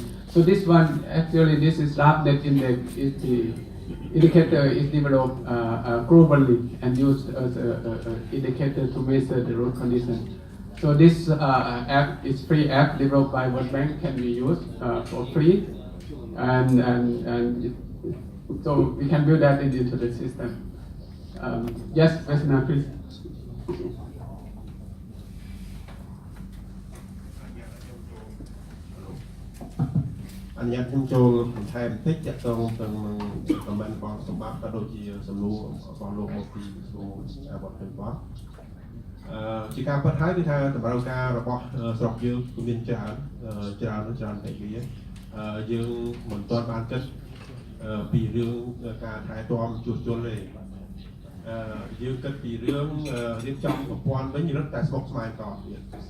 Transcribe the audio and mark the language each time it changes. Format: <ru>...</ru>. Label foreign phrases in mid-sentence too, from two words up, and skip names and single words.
<en>So this one, actually, this is roughness index. Is the indicator is developed globally and used as an indicator to measure the road condition. So this app is free app developed by World Bank, can be used for free, and so we can build that into the system. Yes, Vesna, please.</en> <km>អនុញ្ញាតខ្ញុំចូលបន្ថែមបន្តិចទាក់ទងទៅនឹង comment របស់សម្បត្តិក៏ដូចជាសំ ណួររបស់លោកមកពីក្រសួងអប់រំបាទជាការពិតហើយគឺថាតម្រូវការរបស់ស្រុកយើងគឺមានច្រើនពេកវាយើងមិនទាន់បានគិតពីរឿងការថែទាំជួសជុលទេយើងគិតពីរឿងរៀបចំប្រព័ន្ធវិញរឹតតែស្មុគស្មាញតទៀត</km>